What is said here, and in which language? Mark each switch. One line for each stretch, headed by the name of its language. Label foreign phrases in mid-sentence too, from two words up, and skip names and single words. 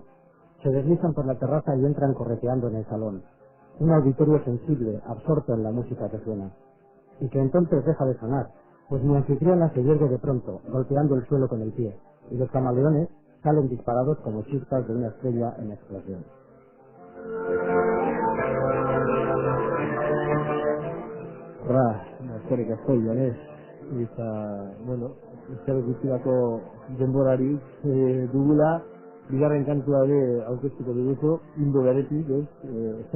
Spanish: Se deslizan por la terraza y entran correteando en el salón. Un auditorio sensible, absorto en la música que suena. Y que entonces deja de sonar, pues mi anfitriona se yergue de pronto, golpeando el suelo con el pie, y los camaleones salen disparados como chispas de una estrella en explosión.
Basque: Eskerrik asko, Janez. Eta, bueno, zer guztirako denborarik dugula, bigarren kantua ere aurkeztuko dugu, Indo beretik, ez?